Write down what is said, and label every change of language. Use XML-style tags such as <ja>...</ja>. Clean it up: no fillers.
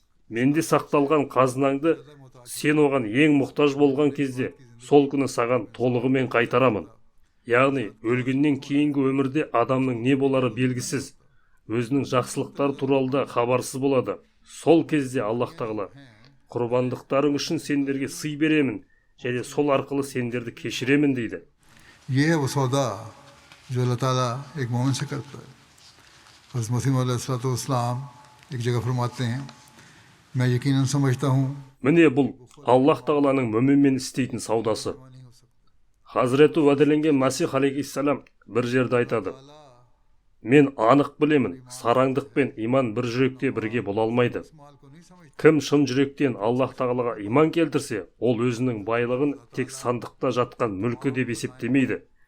<kk>Менде сақталған қазынаңды сен оған ең мұқтаж болған кезде сол күні саған толығымен қайтарамын». Яғни, өлгеннен кейінгі өмірде адамның не болары белгісіз, өзінің жақсылықтары туралы да хабарсыз болады. Сол кезде Аллах тағала: «Құрбандықтарың үшін сендерге сый беремін, және сол арқылы сендерді кешіремін» дейді.</kk> <hi>ये है वो सौदा जो अल्लाह ताला एक मोमिन से करता है। हज़रत मसीह अलैहिस्सलाम एक जगह फरमाते हैं, मैं यकीनन समझता हूँ।</hi> <kk>Міне бұл Аллах тағаланың мүминмен істейтін саудасы. Хазіреті уәделенген Мәсих алейхиссалам бір жерде айтады: «Мен анық білемін, сараңдық пен иман бір жүректе бірге бола алмайды. Кім шын жүректен Аллах тағалаға иман келтірсе, ол өзінің байлығын тек сандықта жатқан мүлкі деп есептемейді.</kk>